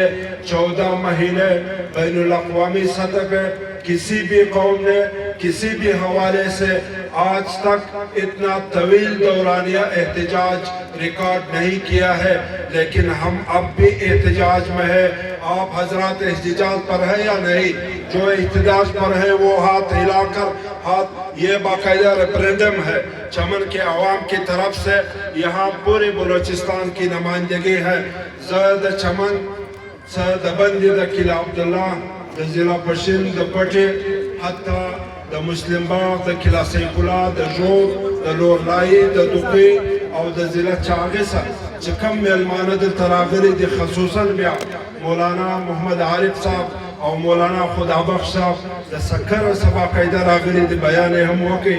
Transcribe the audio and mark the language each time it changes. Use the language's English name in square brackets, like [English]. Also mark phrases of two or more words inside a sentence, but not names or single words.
[Urdu] 14 مہینے بین الاقوامی سطح پہ کسی بھی قوم نے کسی بھی حوالے سے آج تک اتنا طویل دورانیہ احتجاج ریکارڈ نہیں کیا ہے، لیکن ہم اب بھی احتجاج میں ہیں۔ آپ حضرات احتجاج پر ہیں یا نہیں؟ جو احتجاج پر ہے وہ ہاتھ ہلا کر یہ باقاعدہ ریفرینڈم ہے چمن کے عوام کی طرف سے۔ یہاں پورے بلوچستان کی نمائندگی ہے۔ [Pashto] زد چمن د بندی د کلا عبداللہ د ضلع پشین د پٹی حتی د مسلم باغ د کلا سیف الله د ژوب د لورلائی د دوقی او د ضلع چاغسه چې کم میلمانه دلته راغلي دي، خصوصا بیا مولانا محمد عارف صاحب او مولانا خدابخش صاحب د سکر سبا قاعده راغلي دي، بیان یې هم وکړي.